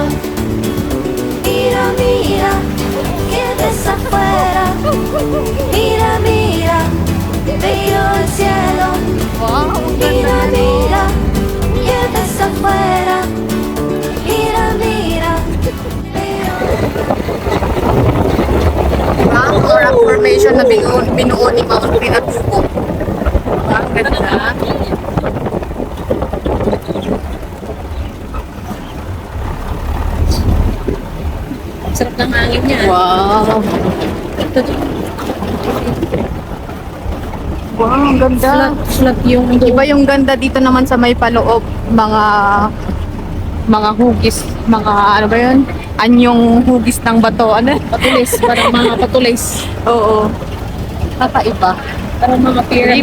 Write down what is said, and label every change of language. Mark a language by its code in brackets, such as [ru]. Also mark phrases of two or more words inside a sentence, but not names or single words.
[es] Mira, mira, que ves afuera. Mira, mira, veo el cielo. Mira, mira, que ves afuera. Mira, mira, veo. [tl] Ang [en] rock formation [tl] na binuo ni Mount Pinatubo. Ang ganda. Sarap ng hangin niya. Wow. Wow, ang ganda. Flat yung iba yung ganda dito naman sa may paloob. Mga hugis, mga ano ba yun? Anyong hugis ng bato. Ano? Patulis, parang mga patulis. Oo. Kakaiba. Parang mga pyramid.